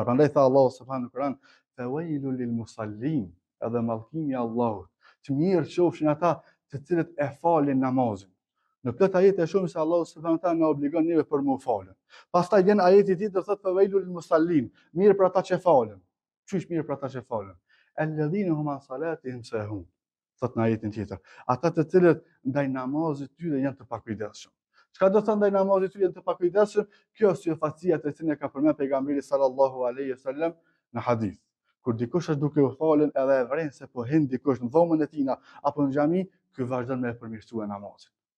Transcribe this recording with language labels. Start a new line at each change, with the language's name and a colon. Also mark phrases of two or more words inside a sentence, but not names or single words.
Albanian: Prandaj tha Allahu
Arabic: سبحانه وتعالى, "فويل للمصلين",
Albanian: edhe mallkimi i Allahut. Të mirë qofshin ata të cilët e falin namazin. Në plot ajete shohim se Allahu
Arabic: سبحانه وتعالى
Albanian: na obligon neve për mu falën. Pastaj vjen ajeti tjetër thotë
Arabic: فويل للمصلين,
Albanian: mirë për ata që falen. Qysh mirë për ata që falen?
Arabic: الذين هم عن صلاتهم ساهون.
Albanian: Thot në ajetin tjetër. Ata të cilët ndaj namazit tyre janë të pakujdesshëm. Çka do të thonë ndaj namazit tyre janë të pakujdesshëm? Kjo është syefacia të cilën e ka përmend pejgamberi
Arabic: صلى الله عليه وسلم
Albanian: në hadith. Kur dikush është duke u falen edhe e vren se po hin dikush në dhomën e tina apo në xhami, ky vazhdon me përmirësua namazin.